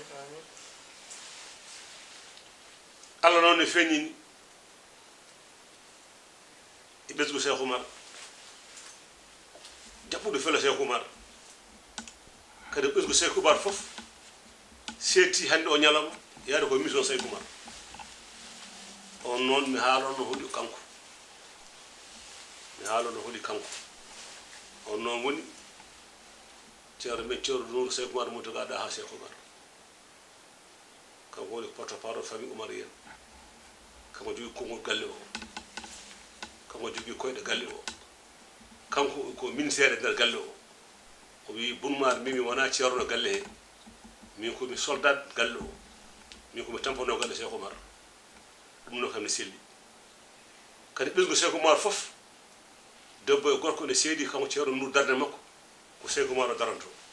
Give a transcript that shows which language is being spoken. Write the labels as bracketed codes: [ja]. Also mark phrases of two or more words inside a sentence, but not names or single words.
[ff] Allah noon ne feññini e ɓesgu Cheikh Oumar jaɓɓuɗo fela Cheikh Oumar kadi ɓesgu Cheikh Oumar fof seetti hannde o ñalawma yaade ko mission Cheikh Oumar on noon mi haalonno hoɗi kanko mi haalonno hoɗi kanko on noon woni ceerno men ceerno Nouru Cheikh Oumar Mountaga Daha Cheikh Oumar kanko woni porte-parole [fr] famille Oumarienne [ff] kanko jogui konngol galle o kanko jogui koyɗe galle o kanko ko ministére nder galle o wi Bourmar mimi wona ceerno galle he min komi soldat galle o min komi tampono galle Cheikh Oumar ɗum no kam ne selli kadi ɓesgu Cheikh Oumar fof debbo e gorko ne seedi kanko ceerno Nouru darde makko ko Cheikh Oumar o daranto